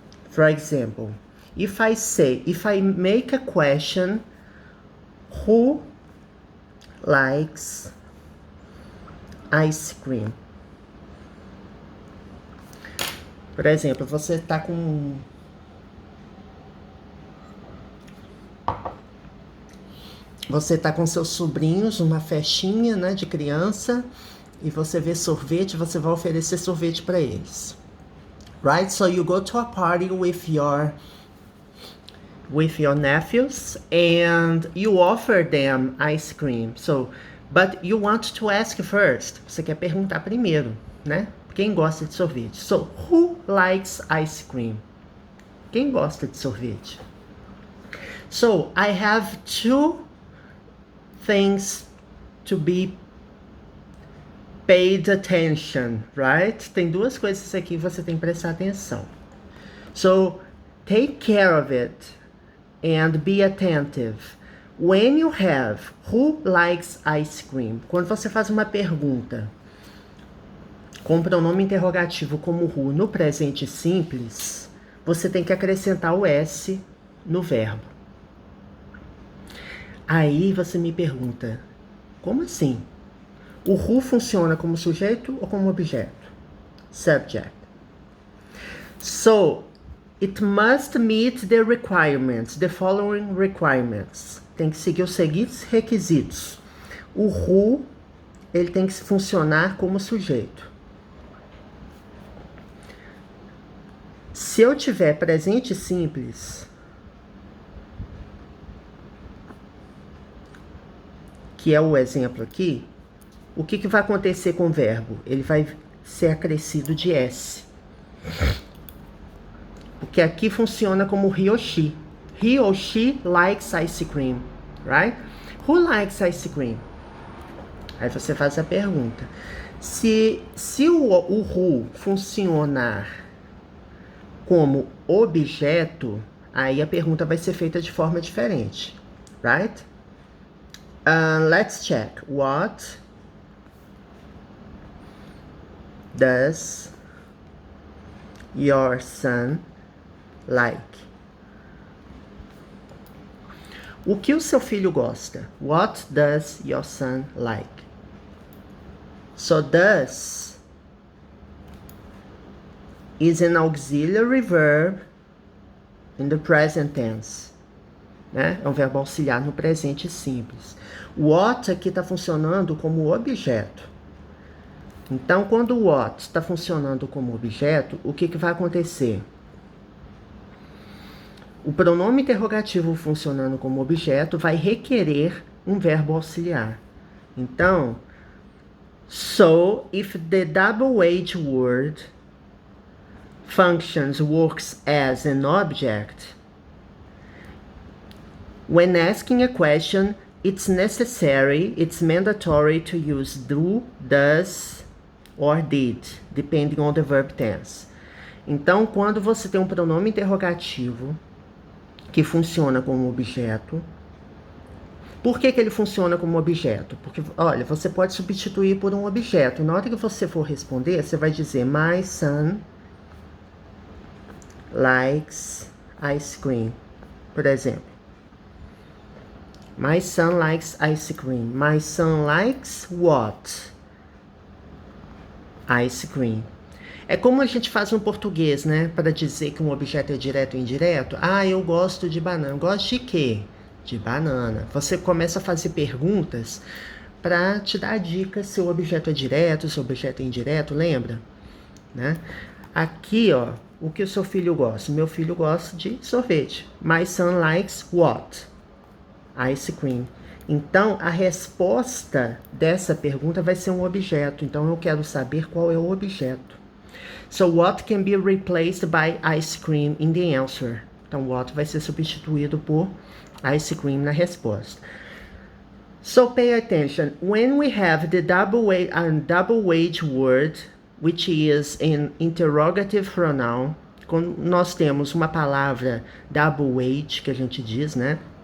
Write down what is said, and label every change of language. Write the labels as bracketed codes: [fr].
[en] For example, if I make a question, who likes ice cream? [pt] Por exemplo, você tá com seus sobrinhos numa festinha, né, de criança, e você vê sorvete, você vai oferecer sorvete para eles. [en] Right? So you go to a party with your nephews and you offer them ice cream. So, but you want to ask first. [pt] Você quer perguntar primeiro, né? Quem gosta de sorvete? [en] So, who likes ice cream? [pt] Quem gosta de sorvete? [en] So, I have two things to be paid attention, right? [pt] Tem duas coisas aqui que você tem que prestar atenção. [en] So, take care of it and be attentive. When you have who likes ice cream, [pt] quando você faz uma pergunta com o pronome interrogativo como who no presente simples, você tem que acrescentar o S no verbo. Aí você me pergunta, como assim? O who funciona como sujeito ou como objeto? Subject. [en] So, it must meet the requirements, the following requirements. [pt] Tem que seguir os seguintes requisitos. O who, ele tem que funcionar como sujeito. Se eu tiver presente simples, que é o exemplo aqui, o que vai acontecer com o verbo? Ele vai ser acrescido de S. Porque aqui funciona como he or she. [en] He or she likes ice cream, right? Who likes ice cream? [pt] Aí você faz a pergunta. Se o who funcionar como objeto, aí a pergunta vai ser feita de forma diferente, right? [en] Let's check. What does your son like? [pt] O que o seu filho gosta? [en] What does your son like? So does is an auxiliary verb in the present tense. [pt] Né? É um verbo auxiliar no presente simples. What aqui está funcionando como objeto. Então, quando o what está funcionando como objeto, o que vai acontecer? O pronome interrogativo funcionando como objeto vai requerer um verbo auxiliar. [en] Então, so if the double-H word functions, works as an object, when asking a question, it's necessary, it's mandatory to use do, does, or did, depending on the verb tense. [pt] Então, quando você tem um pronome interrogativo que funciona como objeto, por que ele funciona como objeto? Porque, olha, você pode substituir por um objeto. Na hora que você for responder, você vai dizer [en] my son likes ice cream, [pt] por exemplo. [en] My son likes ice cream. My son likes what? Ice cream. [pt] É como a gente faz no português, né? Para dizer que um objeto é direto ou indireto. Ah, eu gosto de banana. Eu gosto de quê? De banana. Você começa a fazer perguntas para te dar dicas se o objeto é direto, se o objeto é indireto, lembra? Né? Aqui, ó, o que o seu filho gosta? Meu filho gosta de sorvete. [en] My son likes what? Ice cream. [pt] Então, a resposta dessa pergunta vai ser um objeto. Então, eu quero saber qual é o objeto. [en] So, what can be replaced by ice cream in the answer? [pt] Então, what vai ser substituído por ice cream na resposta. [en] So, pay attention. When we have the double-H word, which is an interrogative pronoun, [pt] quando nós temos uma palavra double-H, que a gente diz, né?